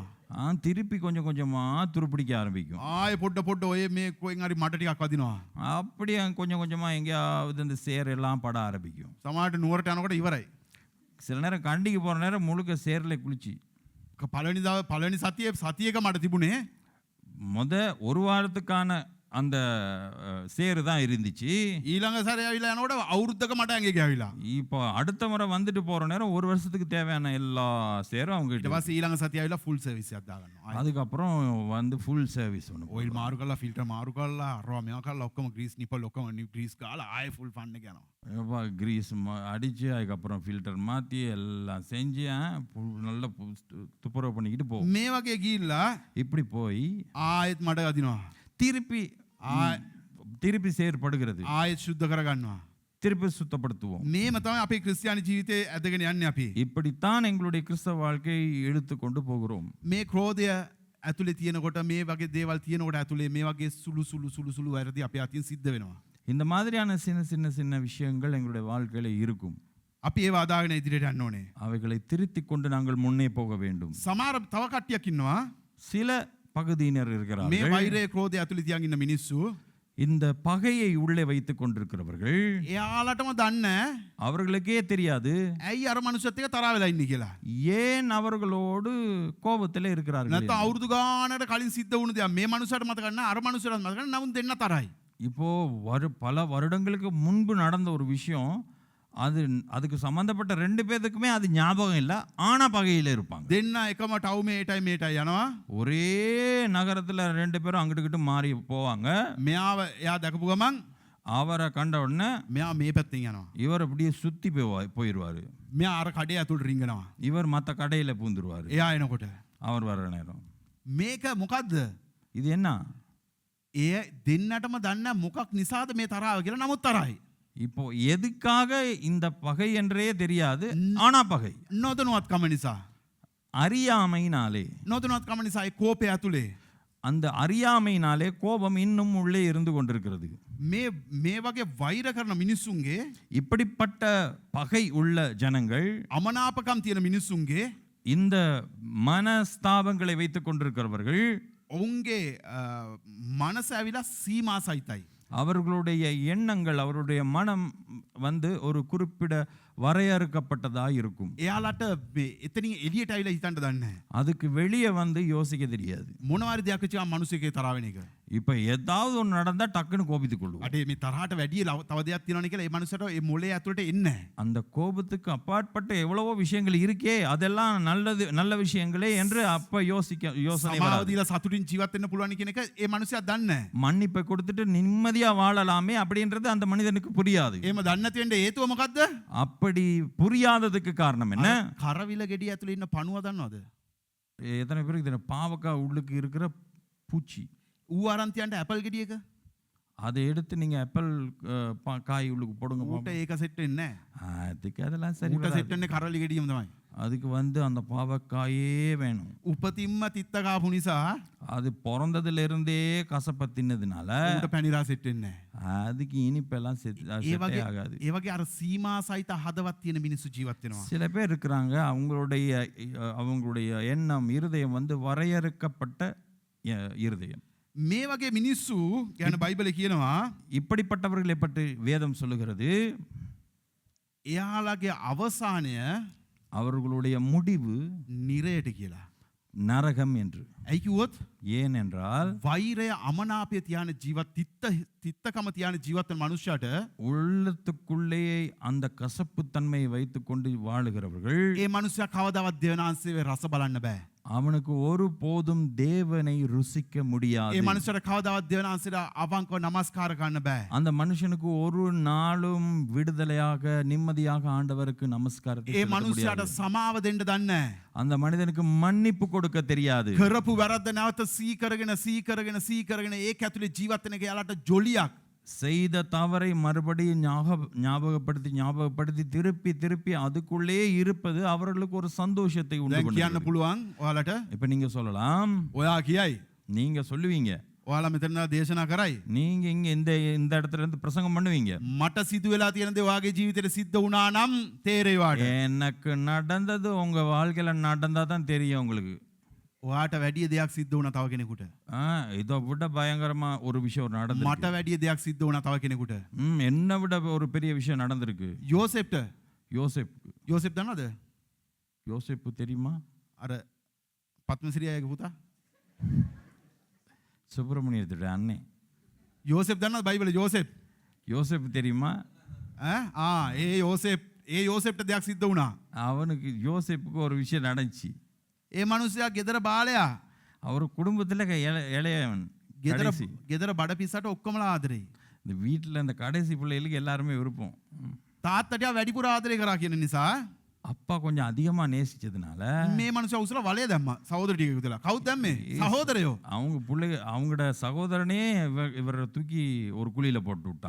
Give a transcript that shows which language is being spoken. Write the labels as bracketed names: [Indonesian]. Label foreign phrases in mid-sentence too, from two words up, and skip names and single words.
[Tamil] திருப்பி கொஞ்சம் கொஞ்சமா துருப்பிடிக்க ஆரம்பிக்கும். [Sinhala] ආයෙ පොඩ්ඩ ඔය මේ කොහෙන් හරි මට ටිකක් වදිනවා [Tamil] அப்படியே கொஞ்சம் கொஞ்சமா எங்கேயாவது இந்த சேர் எல்லாம் பட ஆரம்பிக்கும். [Sinhala] සමහරට නුවරට යනකොට ඉවරයි [Tamil] சில நேரம் கண்டிக்கு போகிற நேரம் முழுக்க சேரில் குளிச்சு [Sinhala] පළවෙනි සතියක මට තිබුණේ [Tamil] ஒரு வாரத்துக்கான அந்த சேரு தான் இருந்துச்சு. [Sinhala] ඊළඟ සැරේ ඇවිල්ලා යනකොට අවුරුද්දක මට ඇඟේ ගෑවිලා [Tamil] இப்போ அடுத்த முறை வந்துட்டு போற நேரம் ஒரு வருஷத்துக்கு தேவையான எல்லா சேரும் அவங்க [Sinhala] ඊට [Tamil] கிட்ட. [Sinhala] පස්සේ ඊළඟ සතිය ඇවිල්ලා [English] full service [Sinhala] එකක් දාගන්නවා [Tamil] அதுக்கப்புறம் வந்து [English] full service [Tamil] ஒன்று [Sinhala] ඔයිල් මාරු කරලා ෆිල්ටර් මාරු කරලා අරවා මේවා කරලා ඔක්කොම [English] grease nipple [Sinhala] ඔක්කොම ග්‍රීස් ගාලා ආයෙ [English] full fun [Sinhala] එක යනවා [Tamil] கிரீஸ் அடிச்சு அதுக்கப்புறம் ஃபில்டர் மாற்றி எல்லாம் செஞ்சு நல்லா துப்புரவு பண்ணிக்கிட்டு போகும். [Sinhala] මේ වගේ ගිහිල්ලා [Tamil] இப்படி போய் [Sinhala] ආයෙත් මඩ අදිනවා [Tamil] திருப்பி செயற்படுகிறது, [Sinhala] ආයෙත් සුද්ධ කරගන්නවා [Tamil] திருப்பி சுத்தப்படுத்துவோம். [Sinhala] මේම තමයි අපේ ක්‍රිස්තියානි ජීවිතේ ඇදගෙන යන්නේ අපි [Tamil] இப்படித்தான் எங்களுடைய கிறிஸ்தவ வாழ்க்கையை இழுத்து கொண்டு போகிறோம். [Sinhala] මේ ක්‍රෝධය ඇතුලේ තියෙනකොට මේ වගේ දේවල් තියෙනකොට ඇතුලේ මේ වගේ සුළු වැරදි අපේ අතින් සිද්ධ වෙනවා [Tamil] இந்த மாதிரியான சின்ன விஷயங்கள் எங்களுடைய வாழ்க்கையில இருக்கும். [Sinhala] අපි ඒව අදාගෙන ඉදිරියට යන්න ඕනේ [Tamil] அவைகளை திருத்திக் கொண்டு நாங்கள் முன்னே போக வேண்டும். [Sinhala] සමහර තව කට්ටියක් ඉන්නවා [Tamil] சில பகுதியினர் [Sinhala] මේ [Tamil] இருக்கிறார்கள், [Sinhala] වෛරය ක්‍රෝධය ඇතුලේ තියන් ඉන්න මිනිස්සු [Tamil] இந்த பகையை உள்ளே வைத்துக் கொண்டிருக்கிறவர்கள். [Sinhala] එයාලටම දන්නේ [Tamil] அவர்களுக்கே தெரியாது [Sinhala] ඇයි අර මනුස්සයත් එක්ක තරහ වෙලා ඉන්නේ කියලා [Tamil] ஏன் அவர்களோடு கோபத்தில் இருக்கிறார்கள். [Sinhala] නැත්නම් අවුරුදු ගානකට කලින් සිද්ධ වුණු දෙයක් මේ මනුස්සයාට මතක නැහැ අර මනුස්සයාට මතක නැහැ නමුත් දෙන්න තරහයි [Tamil] இப்போ பல வருடங்களுக்கு முன்பு நடந்த ஒரு விஷயம், அதுக்கு சம்பந்தப்பட்ட ரெண்டு பேருக்குமே அது ஞாபகம் இல்லை, ஆனா பகையில இருப்பாங்க. [Sinhala] දෙන්න එකම ටවුමේ ඒටයි යනවා [Tamil] ஒரே நகரத்துல ரெண்டு பேரும் அங்கிட்டு மாறி போவாங்க. [Sinhala] මෙයාව එයා දැකපු ගමන් [Tamil] அவரை கண்ட உடனே [Sinhala] මෙයා මේ පැත්තෙන් යනවා [Tamil] இவர் அப்படியே சுத்தி போயிடுவாரு. [Sinhala] මෙයා අර කඩේ ඇතුළට රිංගනවා [Tamil] இவர் மற்ற கடையில பூந்துருவாரு [Sinhala] එයා එනකොට [Tamil] அவர் வர்ற நேரம். [Sinhala] මේක මොකද්ද [Tamil] இது என்ன? [Sinhala] ඒ දෙන්නටම දන්න මොකක් නිසාද මේ තරහව කියලා නමුත් තරහයි [Tamil] இப்போ எதுக்காக இந்த பகை என்றே தெரியாது, ஆனா பகை [Sinhala] නොදනුවත්කම නිසා [Tamil] அறியாமையினாலே. [Sinhala] නොදනුවත්කම නිසා ඒ කෝපය ඇතුලේ [Tamil] அந்த அறியாமையினாலே கோபம் இன்னும் உள்ளே இருந்து கொண்டிருக்கிறது. [Sinhala] මේ වගේ වෛර කරන මිනිස්සුන්ගේ [Tamil] இப்படிப்பட்ட பகை உள்ள ஜனங்கள், [Sinhala] අමනාපකම් තියෙන මිනිස්සුන්ගේ [Tamil] இந்த மனஸ்தாபங்களை வைத்துக் கொண்டிருக்கிறவர்கள், [Sinhala] ඔවුන්ගේ මනස ඇවිලා සීමා සහිතයි [Tamil] அவர்களுடைய எண்ணங்கள் அவருடைய மனம் வந்து ஒரு குறிப்பிட வரையறுக்கப்பட்டதாக இருக்கும். [Sinhala] එයාලට එතනින් එළියට ඇවිල්ලා හිතන්න දන්නේ [Tamil] அதுக்கு வெளியே வந்து யோசிக்க தெரியாது. [Sinhala] මොනවාරි දෙයක් වෙච්ච ගමන් මිනිස්සෙක්ගේ තරහ වෙන එක [Tamil] இப்போ ஏதாவது ஒன்று நடந்தா டக்குன்னு கோபித்துக் கொள்வோம். [Sinhala] අඩේ මේ තරහට වැඩි තව දෙයක් තියෙනවනේ කියලා ඒ මනුස්සයාට ඒ මොලේ ඇතුළට එන්නේ [Tamil] அந்த கோபத்துக்கு அப்பாற்பட்ட எவ்வளவோ விஷயங்கள் இருக்கே, அதெல்லாம் நல்ல விஷயங்களே என்று அப்ப யோசனை [Sinhala] සමාව [Tamil] வராது. [Sinhala] දීලා සතුටින් ජීවත් වෙන්න පුළුවන් කියන එක ඒ මනුස්සයා දන්නේ [Tamil] மன்னிப்பை கொடுத்துட்டு நிம்மதியா வாழலாமே அப்படின்றது அந்த மனிதனுக்கு புரியாது. [Sinhala] එහෙම දන්නේ නැති වෙන්න හේතුව මොකද්ද [Tamil] அப்படி புரியாததுக்கு காரணம் என்ன? [Sinhala] කරවිල ගෙඩිය ඇතුලේ ඉන්න පණුව දන්නවද [Tamil] எத்தனை பேருக்கு தெரியும் பாவக்காய் உள்ளுக்கு இருக்கிற பூச்சி? [Sinhala] ඌ අරන් තියන්න ඇපල් ගෙඩියක [Tamil] அதை எடுத்து நீங்க ஆப்பிள் காய் உள்ளுக்கு போடுங்க [Sinhala] ඌට [Tamil] பாப்போம். [Sinhala] ඒක සෙට් වෙන්නේ [Tamil] அதுக்கு அதெல்லாம் சரி [Sinhala] ඌට [Tamil] வராது. [Sinhala] සෙට් වෙන්නේ කරලි ගෙඩියම තමයි [Tamil] அதுக்கு வந்து அந்த பாவக்காயே வேணும். [Sinhala] උපතින්ම තිත්ත කාපු නිසා [Tamil] அது பிறந்ததுல இருந்தே கசப்பை தின்னதுனால [Sinhala] ඌට පැණිරා සෙට් වෙන්නේ [Tamil] அதுக்கு இனிப்பெல்லாம் [Sinhala] ඒ වගේ [Tamil] ஆகாது. [Sinhala] ඒ වගේ අර සීමා සහිත හදවත් තියෙන මිනිස්සු ජීවත් වෙනවා [Tamil] சில பேர் இருக்கிறாங்க, அவங்களுடைய எண்ணம் இருதயம் வந்து வரையறுக்கப்பட்ட இருதயம். [Sinhala] මේ වගේ මිනිස්සු ගැන බයිබලේ කියනවා [Tamil] இப்படிப்பட்டவர்களை பற்றி வேதம் சொல்லுகிறது, [Sinhala] එයාලගේ අවසානය [Tamil] அவர்களுடைய முடிவு [Sinhala] නිරයට කියලා. [Tamil] நரகம் என்று. [Sinhala] ඇයි කිව්වොත් [Tamil] ஏனென்றால் [Sinhala] වෛරය අමනාපය තියාන ජීවත් තිත්තකම තියාන ජීවත් වෙන මනුෂ්‍යයට [Tamil] உள்ளத்துக்குள்ளேயே அந்த கசப்புத்தன்மையை வைத்துக்கொண்டு வாழுகிறவர்கள், [Sinhala] ඒ මනුස්සයා කවදාවත් දෙවනාංශයේ රස බලන්න බෑ. [Tamil] அவனுக்கு ஒருபோதும் தேவனை ருசிக்க முடியாது. [Sinhala] ඒ මනුස්සයාට කවදාවත් දෙවනාංශයට අවංකව නමස්කාර කරන්න බෑ. [Tamil] அந்த மனுஷனுக்கு ஒரு நாளும் விடுதலையாக நிம்மதியாக ஆண்டவருக்கு நமஸ்காரத்தை [Sinhala] ඒ [Tamil] செலுத்த [Sinhala] මනුස්සයාට [Tamil] முடியாது. [Sinhala] සමාව දෙන්න දන්නේ නැහැ. [Tamil] அந்த மனிதனுக்கு மன்னிப்பு கொடுக்க தெரியாது. [Sinhala] කරපු වැරද්ද නැවත සීකරගෙන ඒක ඇතුලේ ජීවත් වෙන එක යාලට ජොලියක්. [Tamil] செய்த தவறை மறுபடியும் ஞாபகப்படுத்தி திருப்பி திருப்பி அதுக்குள்ளே இருப்பது அவர்களுக்கு ஒரு சந்தோஷத்தை உண்டு [Sinhala] දැන් කියන්න [Tamil] பண்ணுகிறது. [Sinhala] පුළුවන් ඔයාලට [Tamil] இப்ப நீங்க சொல்லலாம், [Sinhala] ඔයා කියයි [Tamil] நீங்க சொல்லுவீங்க, [Sinhala] ඔයාලා මෙතන දේශනා කරයි [Tamil] நீங்க இங்க இந்த இடத்துல இருந்து பிரசங்கம் பண்ணுவீங்க, [Sinhala] මට සිදු වෙලා තියෙන දේ ඔයාගේ ජීවිතේට සිද්ධ වුණා නම් තේරෙයිවාට. [Tamil] எனக்கு நடந்தது உங்க வாழ்க்கையில நடந்தா தான் தெரியும் உங்களுக்கு. [Sinhala] ඔයාට වැඩිය දෙයක් සිද්ධ වුණා තව කෙනෙකුට. [Tamil] இதை விட பயங்கரமா ஒரு விஷயம் நடந்து, [Sinhala] මට වැඩිය දෙයක් සිද්ධ වුණා තව කෙනෙකුට. [Tamil] என்னை விட ஒரு பெரிய விஷயம் நடந்திருக்கு. [Sinhala] යෝසෙප්ට [Tamil] யோசேப் [Sinhala] දන්නවද? [Tamil] யோசேப்பு தெரியுமா? [Sinhala] අර පත්මසිරියාගේ පුතා [Tamil] சுப்பிரமணியத்துடைய அண்ணே. [Sinhala] යෝසෙප් දන්නවද බයිබලේ යෝසෙප්? [Tamil] யோசேப்பு தெரியுமா? [Sinhala] ඒ යෝසෙප්ට දෙයක් සිද්ධ වුණා. [Tamil] அவனுக்கு யோசேப்புக்கு ஒரு விஷயம் நடந்துச்சு. [Sinhala] ඒ මනුස්සයා ගෙදර බාලයා. [Tamil] அவர் குடும்பத்துல இளையவன், கடைசி. [Sinhala] ගෙදර බඩ පිස්සට ඔක්කොමලා ආදරේ. [Tamil] இந்த வீட்டுல இந்த கடைசி பிள்ளைகளுக்கு எல்லாருமே விருப்பம். [Sinhala] තාත්තට වැඩිපුර ආදරේ කරා කියන නිසා [Tamil] அப்பா கொஞ்சம் அதிகமா நேசிச்சதுனால [Sinhala] මේ මනුස්සයා උසලා වලේ දැම්මා සහෝදර ටික විතර. කවුද දැම්මේ? සහෝදරයෝ. [Tamil] அவங்க பிள்ளை அவங்களோட சகோதரனே இவரை தூக்கி ஒரு குழியில போட்டு விட்டான்.